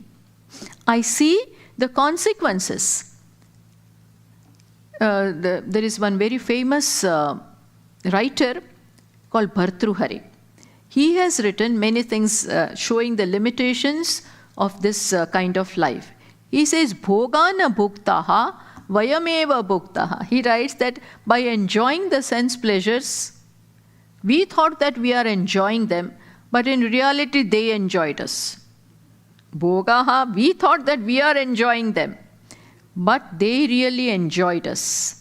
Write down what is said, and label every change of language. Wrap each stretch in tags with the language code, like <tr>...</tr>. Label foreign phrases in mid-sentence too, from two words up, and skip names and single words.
<en>I see the consequences. There is one very famous writer called Bhartruhari. He has written many things showing the limitations of this kind of life. He says,</en> <sa>भोगा न भुक्ता वयमेव भुक्ताः.</sa> <en>He writes that by enjoying the sense pleasures, we thought that we are enjoying them, but in reality they enjoyed us. Bhogaha, we thought that we are enjoying them, but they really enjoyed us.</en>